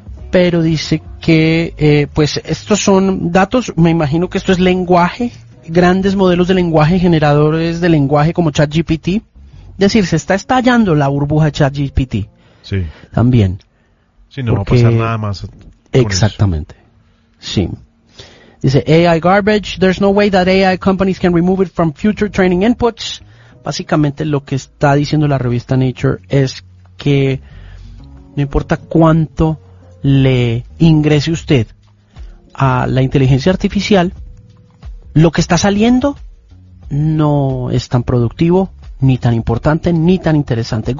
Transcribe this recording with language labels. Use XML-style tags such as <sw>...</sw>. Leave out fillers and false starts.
<es>Pero dice que pues estos son datos, me imagino que esto es lenguaje, grandes modelos de lenguaje, generadores de lenguaje como ChatGPT. Es decir, se está estallando la burbuja de ChatGPT. Sí. También. Sí, no, porque va a pasar nada más. Exactamente. Eso. Sí.</es> <en>Dice, AI garbage, there's no way that AI companies can remove it from future training inputs.</en> <es>Básicamente lo que está diciendo la revista Nature es que no importa cuánto le ingrese usted a la inteligencia artificial, lo que está saliendo no es tan productivo, ni tan importante, ni tan interesante.</es>